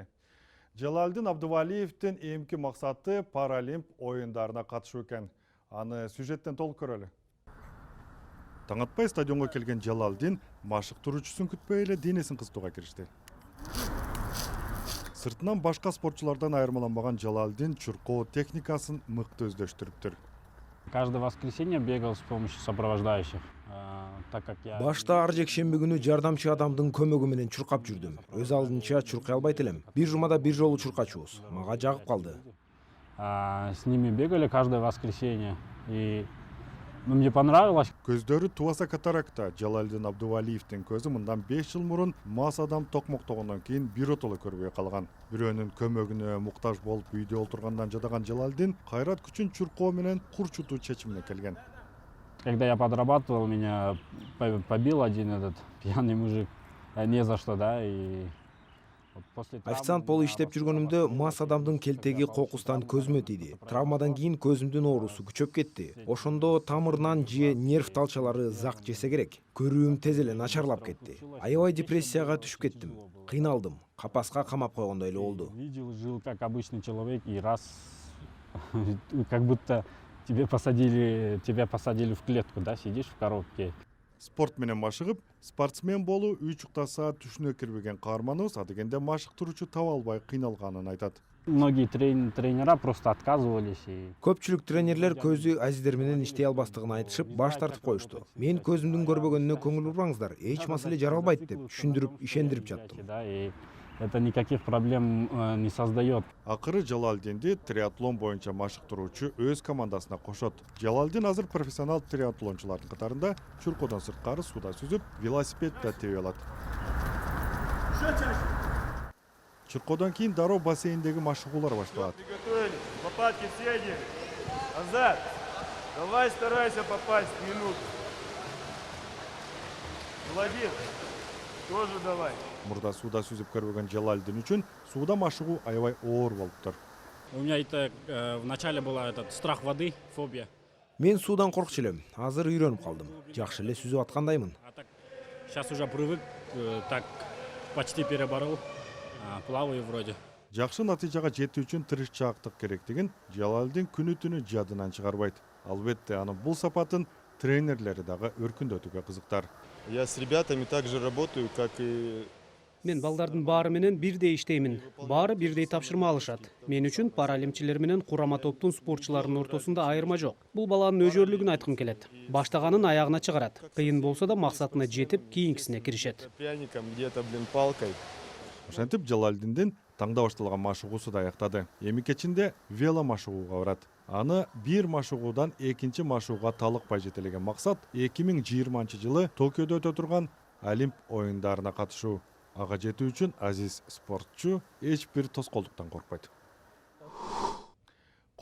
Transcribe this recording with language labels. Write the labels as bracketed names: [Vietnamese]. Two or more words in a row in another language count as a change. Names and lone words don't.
[Kyrgyz] Жалалдин Абдувалиевдин эмки максаты Паралимп оюндарына катышуу экен. Аны сюжеттен толук көрөлү. Таң атпай стадионго келген Жалалдин машыктыруучусун күтпөй эле денесин кызытууга киришти. Сыртынан башка спортчулардан айырмаланбаган Жалалдин чуркоо техникасын мыкты өздөштүрүптүр. [Russian] Каждое воскресенье бегал с помощью сопровождающих, так как я... [Kyrgyz] Башта ар жекшемби күнү жардамчы адамдын көмөгү менен чуркап жүрдүм. Өз алдынча чуркай албайт элем. Бир жумада бир жолу чуркачубуз. Мага жагып калды. [Russian] С ними бегали каждое воскресенье, и мне понравилось. [Kyrgyz] Көздөрү тубаса катаракта. Жалалдин Абдувалиевдин көзү мындан 5 жыл мурун мас адам токмоктогондон кийин биротоло көрбөй калган. Бирөөнүн көмөгүнө муктаж болуп үйдө олтургандан жадаган Жалалдин кайрат күчүн чуркоо менен курчутуу чечимине келген. [Russian] Когда я подрабатывал, меня побил один этот пьяный мужик, не за что, да, и... [Kyrgyz] Официант болуп иштеп жүргөнүмдө мас адамдын келтеги кокустан көзүмө тийди. Травмадан кийин көзүмдүн оорусу күчөп кетти. Ошондо тамырынан же нерв талчалары зак жесе керек. Көрүүм тез эле начарлап кетти. Аябай депрессияга түшүп кеттим. Кыйналдым. Капаска камап койгондой эле болду. [Russian] Видел, жил как обычный человек, и раз как будто тебя посадили в клетку, да, сидишь в коробке. [Kyrgyz] Спорт менен машыгып, спортсмен болуу 3 саат түшүнө кирбеген каарманыбыз адегенде машыктыруучу таба албай кыйналганын айтат. [Russian] Многие тренера просто отказывались. [Kyrgyz] Көпчүлүк тренерлер көзү азиздер менен иштей албастыгын айтышып, баш тартып коюшту. Мен көзүмдүн көрбөгөнүнө көңүл бурбаңыздар, эч маселе жаралбайт деп түшүндүрүп, ишендирип жаттым. [Russian] Это никаких проблем не создает. [Kyrgyz] Акыры Жалалдинди триатлон боюнча машыктыруучу өз командасына кошот. Жалалдин азыр профессионал триатлончулардын катарында чуркоодон сырткары сууда сүзүп, велосипед да тебе алат. Чуркоодон кийин дароо бассейндеги машыгуулар башталат. [Russian] Приготовились, лопатки съедем. Назад. Давай старайся попасть в минуту. Молодец. Тоже давай. [Kyrgyz] Мурда сууда сүзүп көрбөгөн Жалалдин үчүн сууда машыгуу аябай оор болуптур. [Russian] У меня это вначале была этот страх воды, фобия. [Kyrgyz] Мен суудан коркчу элем. Азыр үйрөнүп калдым. Жакшы эле сүзүп аткандаймын. [Russian] А так сейчас уже привык, так почти переборол. Плаваю вроде. [Kyrgyz] Жакшы натыйжага жетүү үчүн тырышчаактык керектигин Жалалдин күнү-түнү жадынан чыгарбайт. Албетте анын бул сапатын тренерлери дагы өркүндөтүүгө кызыктар. [Russian] Я с ребятами также работаю, как и... [Kyrgyz] Мен балдардын баары менен бирдей иштеймин. Баары бирдей тапшырма алышат. Мен үчүн паралимпчилер менен курама топтун спортчуларынын ортосунда айырма жок. Бул баланын өжөрлүгүн айткым келет. Баштаганын аягына чыгарат. Кыйын болсо да максатына жетип, кийинкисине киришет. [Russian] Пряником, где-то, палкой. [Kyrgyz] Ошентип Жалалдиндин таңда башталган машыгуусу да аяктады. Эми кечинде вело машыгууга барат. Аны бир машыгуудан экинчи машыгууга талыкпай жетелеген максат 2020-жылы Токиодо өтө турган Олимп оюндарына катышуу. Ага жетүү үчүн азиз спортчу эч бир тоскоолдуктан коркпойт.